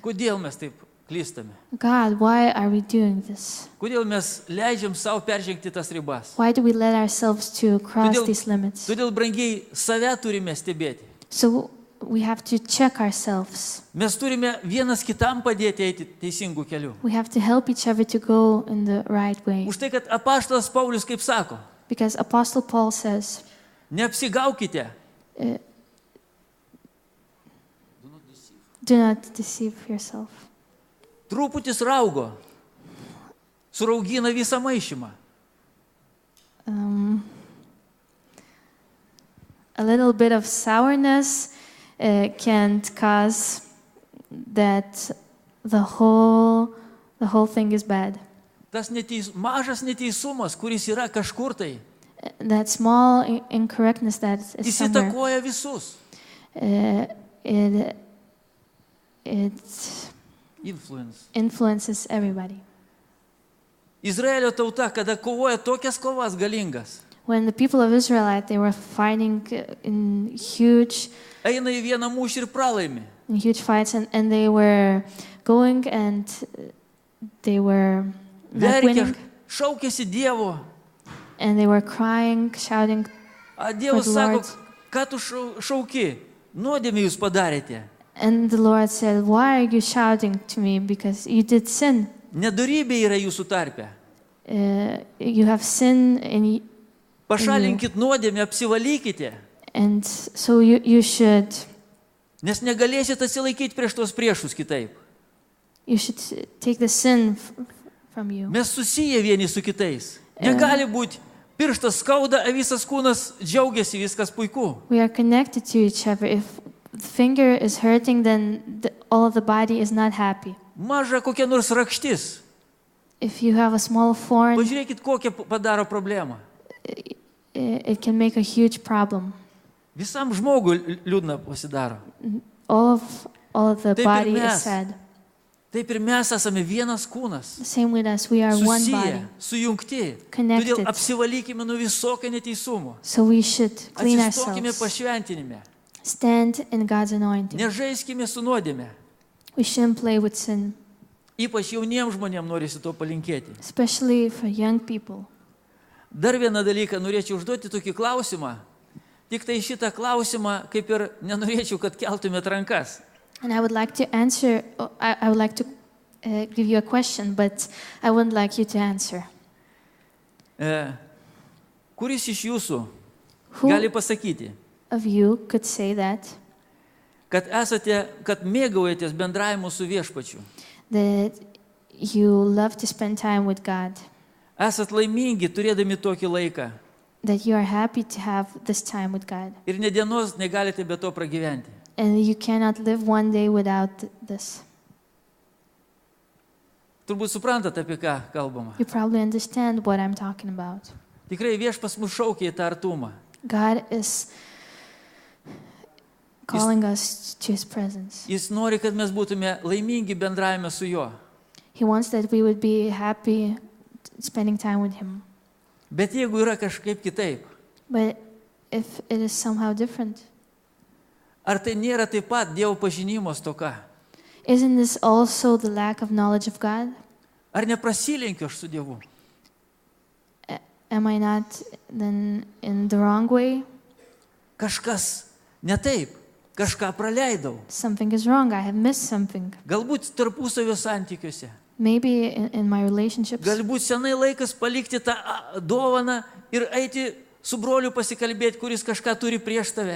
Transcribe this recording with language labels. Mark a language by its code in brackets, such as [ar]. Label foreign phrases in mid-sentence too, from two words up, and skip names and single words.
[lt] kodėl mes taip klystame? [en] God, why are we doing this? [lt] Kodėl mes leidžiam savo peržengti tas ribas? [en] Why do we let ourselves to cross [lt] Todėl- [en] these limits? [lt] Todėl, brangiai, save turime stebėti. [en] So we have to check ourselves. [lt] Mes turime vienas kitam padėti eiti teisingų kelių. [en] We have to help each other to go in the right way. [lt] Už tai, kad apaštalas Paulius kaip sako, [en] Because Apostle Paul says, [lt] neapsigaukite. [en] do not deceive yourself. [lt] Truputis raugo suraugina visą maišymą. [en] A little bit of sourness can cause that the whole thing is bad. [lt] Tas mažas neteisumas, kuris yra kažkur tai, [en] That small incorrectness that is [lt] jis [en] somewhere, [lt] įtakoja visus. [en] it Influence. influences everybody. [lt] Izraelio tauta, kada kovoja tokias kovas galingas, [en] When the people of Israel, they were fighting in huge [lt] Eina į vieną mūšį ir pralaimi. [en] fights, and they were going and they were not [lt] Verkia, [en] winning, [lt] šaukėsi Dievo. [en] and they were crying, shouting. [lt] A Dievas [en] For the [lt] sako, [en] Lord. [lt] ką tu šauki? Nuodėmę jūs padarėte. [en] And the Lord said, "Why are you shouting to me? Because you did sin. [lt] Nedorybė yra jūsų tarpe. [en] You have sin, [lt] Pašalinkit nuodėmę, apsivalykite, [en] and so you should [lt] nes negalėsit atsilaikyti prieš tos priešus kitaip. [en] take the sin from you." [lt] Mes susiję vieni su kitais. Negali būti pirštas skauda, o visas kūnas džiaugiasi, viskas puiku. [en] We are connected to each other. If the finger is hurting, then all of the body is not happy. [lt] Maža kokia nors rakštis. [en] If you have a small thorn, [lt] Pažiūrėkit, kokią padaro problemą. [en] it can make a huge problem. [lt] Visam žmogui liūdna pasidaro. [en] All of the [lt] Taip ir [en] body [lt] mes. [en] is sad. [lt] Taip ir mes esame vienas kūnas. [en] The same with us, we are one body. [lt] Susiję, sujungti. [en] Connected. [lt] Todėl apsivalykime nuo visokio neteisumo. [en] So we should clean [lt] Atsistokime [en] ourselves, [lt] pašventinime. [en] stand in God's anointing. [lt] Nežaiskime su nuodėme. [en] We shouldn't play with sin, [lt] Ypač jauniems žmonėms norisi to palinkėti. [en] especially for young people. [lt] Dar vieną dalyką norėčiau užduoti tokį klausimą. Tik tai šitą klausimą kaip ir nenorėčiau, kad keltumėt rankas. [en] And I would like to answer, I would like to give you a question, but I wouldn't like you to answer. [lt] Kuris iš jūsų [en] Who [lt] gali pasakyti, [en] of you could say that [lt] kad mėgaujatės bendravimu su Viešpačiu? [en] you love to spend time with God, [lt] Esat laimingi turėdami tokį laiką [en] that you are happy to have this time with God, [lt] ir ne dienos negalite be to pragyventi. [en] and you cannot live one day without this. [lt] Turbūt suprantat, apie ką kalbama. [en] You probably understand what I'm talking about. [lt] Tikrai Viešpas mus šaukia į tą artumą. [en] God is calling us to His presence. [lt] Jis nori, kad mes būtume laimingi bendravime su juo. [en] He wants that we would be happy spending time with Him. [lt] Bet jeigu yra kažkaip kitaip, [en] But if it is somehow different, [lt] ar tai nėra taip pat Dievo pažinimo stoka? [en] isn't this also the lack of knowledge of God? [lt] Ar neprasilenkiu aš su Dievu? [en] Am I not then in the wrong way? [lt] Kažkas ne taip, kažką praleidau. [en] Something is wrong. I have missed something. [lt] Galbūt tarpusavio santykiuose. [en] Maybe in my relationships. [lt] Galbūt senai laikas palikti tą dovaną ir eiti su broliu pasikalbėti, kuris kažką turi prieš tave.